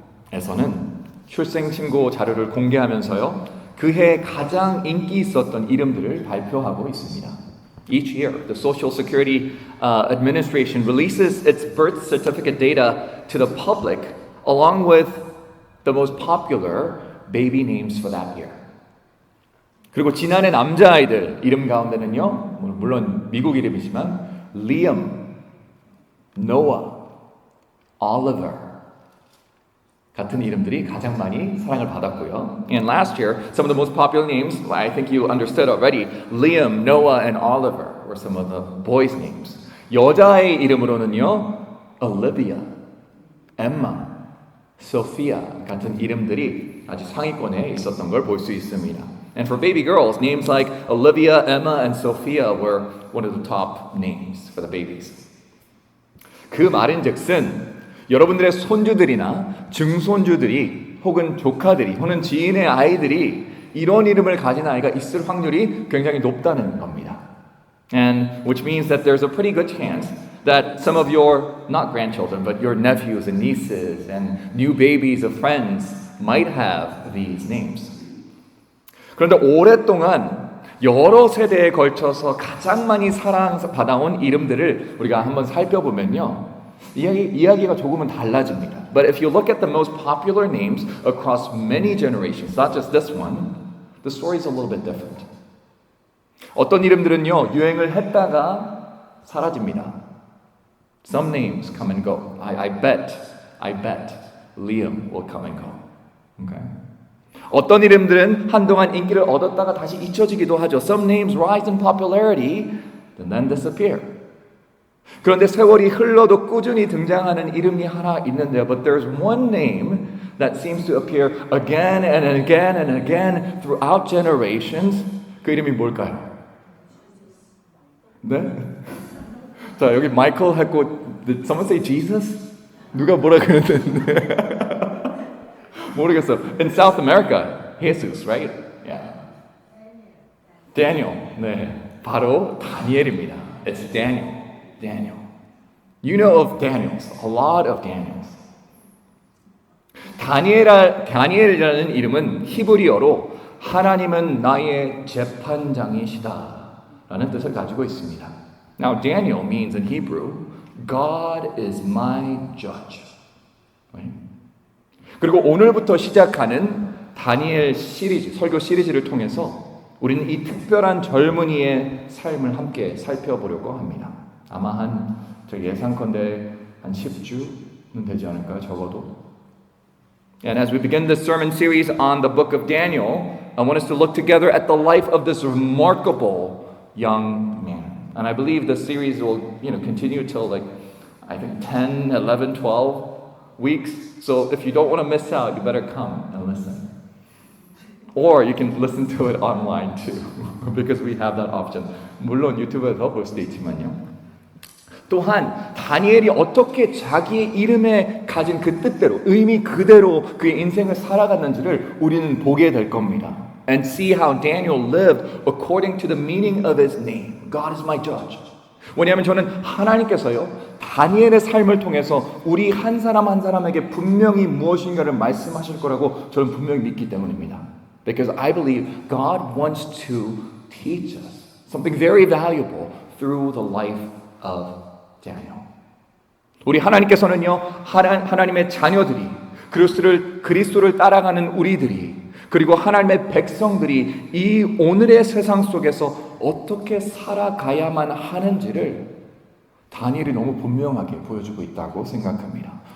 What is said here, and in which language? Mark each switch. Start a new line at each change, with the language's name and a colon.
Korean: 사회보장국에서는 출생신고 자료를 공개하면서요, 그해 가장 인기 있었던 이름들을 발표하고 있습니다.
English: Each year, the Social Security Administration releases its birth certificate data to the public along with the most popular baby names for that year.
Korean: 그리고 지난해 남자아이들 이름 가운데는요, 물론 미국 이름이지만 Liam, Noah, Oliver 같은 이름들이 가장 많이 사랑을 받았고요.
English: And last year, some of the most popular names, I think you understood already, Liam, Noah, and Oliver were some of the boys' names.
Korean: 여자의 이름으로는요, Olivia, Emma, Sophia 같은 이름들이 아주 상위권에 있었던 걸 볼 수 있습니다.
English: And for baby girls, names like Olivia, Emma, and Sophia were one of the top names for the babies.
Korean: 그 말인즉슨 여러분들의 손주들이나 증손주들이 혹은 조카들이 혹은 지인의 아이들이 이런 이름을 가진 아이가 있을 확률이 굉장히 높다는 겁니다.
English: And which means that there's a pretty good chance that some of your, not grandchildren, but your nephews and nieces and new babies of friends might have these names.
Korean: 그런데 오랫동안 여러 세대에 걸쳐서 가장 많이 사랑받아온 이름들을 우리가 한번 살펴보면요, 이야기가 조금은 달라집니다.
English: But if you look at the most popular names across many generations, not just this one, the story is a little bit different.
Korean: 어떤 이름들은요, 유행을 했다가 사라집니다.
English: Some names come and go. I bet Liam will come and go. Okay?
Korean: 어떤 이름들은 한동안 인기를 얻었다가 다시 잊혀지기도 하죠.
English: Some names rise in popularity and then disappear.
Korean: 그런데 세월이 흘러도 꾸준히 등장하는 이름이 하나 있는데요.
English: But there's one name that seems to appear again and again and again throughout generations.
Korean: 그 이름이 뭘까요? 네? 자, 여기 마이클 했고,
English: did someone say Jesus?
Korean: 누가 뭐라 그랬는데? 모르겠어.
English: In South America, Jesus, right?
Korean: Yeah. Daniel. 네, 바로 다니엘입니다.
English: It's Daniel. You know of Daniels, a lot of Daniels.
Korean: 다니엘이라는 이름은 히브리어로 하나님은 나의 재판장이시다 라는 뜻을 가지고 있습니다.
English: Now Daniel means in Hebrew, God is my judge. Right?
Korean: 그리고 오늘부터 시작하는 다니엘 시리즈, 설교 시리즈를 통해서 우리는 이 특별한 젊은이의 삶을 함께 살펴보려고 합니다. 아마 저 예상컨대 한 10주는 되지 않을까요? 적어도.
English: And as we begin this sermon series on the book of Daniel, I want us to look together at the life of this remarkable young man. And I believe the series will, continue till I think 10, 11, 12 weeks. So if you don't want to miss out, you better come and listen. Or you can listen to it online too, because we have that option.
Korean: 물론 유튜브에서 볼 수도 있지만요. 또한 다니엘이 어떻게 자기의 이름에 가진 그 뜻대로 의미 그대로 그의 인생을 살아갔는지를 우리는 보게 될 겁니다.
English: And see how Daniel lived according to the meaning of his name. God is my judge.
Korean: 왜냐하면 저는 하나님께서요, 다니엘의 삶을 통해서 우리 한 사람 한 사람에게 분명히 무엇인가를 말씀하실 거라고 저는 분명히 믿기 때문입니다.
English: Because I believe God wants to teach us something very valuable through the life of Daniel.
Korean: 우리 하나님께서는요, 하나님의 자녀들이, 그리스도를 따라가는 우리들이, 그리고 하나님의 백성들이 이 오늘의 세상 속에서 어떻게 살아가야만 하는지를 다니엘이 너무 분명하게 보여주고 있다고 생각합니다.